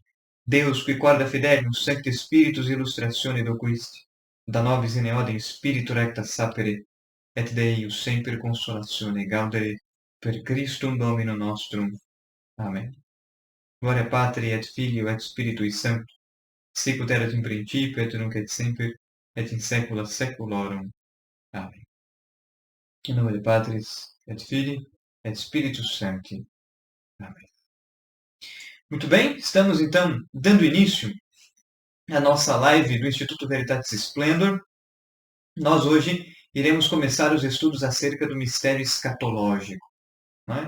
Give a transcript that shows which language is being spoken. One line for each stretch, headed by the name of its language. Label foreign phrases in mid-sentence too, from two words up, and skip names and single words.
Latin: Deus, qui corda fidelium, Sancte Spiritus illustratione docuisti, da nobis in eodem Spiritu recta sapere, et Dei ius semper consolatione gaudere, per Christum Domino nostrum. Amen. Gloria Patri et Filio et Spiritui Sancto, sicut erat in principio et nunc et semper, et in saecula saeculorum.
Portuguese: Amém. Em nome de
Latin: Patris et Filii et Spiritus Sancti.
Portuguese: Amém. Muito bem, estamos então dando início à nossa live do Instituto Veritatis Splendor. Nós hoje iremos começar os estudos acerca do mistério escatológico, não é?